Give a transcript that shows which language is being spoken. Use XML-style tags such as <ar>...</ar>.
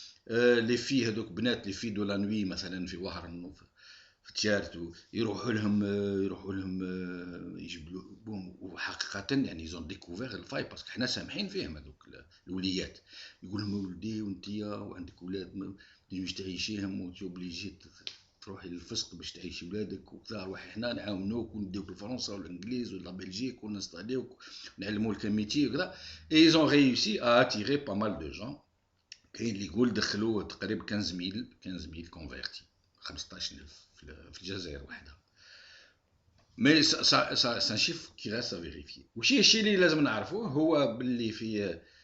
<ar>les filles هذوك بنات,</ar> <fr>les filles de la nuit</fr> <ar>مثلا في وهران في تيارت, يروحوا لهم يجيبوا بهم, وحقيقة يعني</ar> <fr>ils ont découvert</fr> <ar>الفاي, باسكو حنا سامحين فيهم هذوك الوليات. يقول لهم ولدي وانتيا وعندك ولاد ما تجيش تعيشيهم وتوبليجي تروحي للفسق باش تعيشي ولادك وكذا, روحي حنا نعاونوك ونديوك لفرنسا ولا الانجليز ولا بلجيك ونستعليوك ونعلموك الميتي وكذا.</ar> <fr>Et ils ont réussi à attirer pas mal de gens.</fr> <ar>كاين اللي يقول دخلوا تقريبا 15000 convertis, 15000 في الجزائر وحدها. مي</ar> <fr>c'est un chiffre qui reste à vérifier.</fr> <ar>وشي الشيء اللي لازم نعرفوه هو باللي في</ar>